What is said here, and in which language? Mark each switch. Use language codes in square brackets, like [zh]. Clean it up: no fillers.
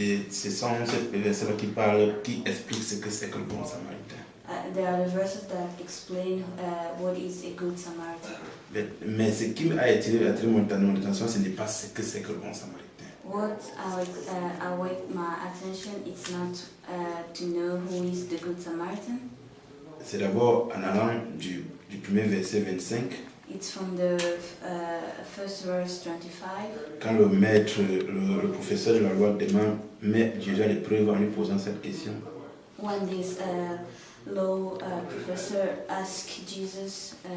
[fr] ce sont ces versets-là qui expliquent ce que c'est que le bon samaritain. [en] there are the verses that explain what is a Good Samaritan. [fr] Mais ce qui a attiré mon attention, ce n'est pas ce que c'est que le bon samaritain. [en] What await my attention is not to know who is the Good Samaritan. [fr] C'est d'abord en allant du premier verset 25, [en] It's from the first verse 25. [fr] quand le maître, le professeur de la loi demande, met Jésus à l'épreuve en lui posant cette question. [en] When this law professor asked Jesus,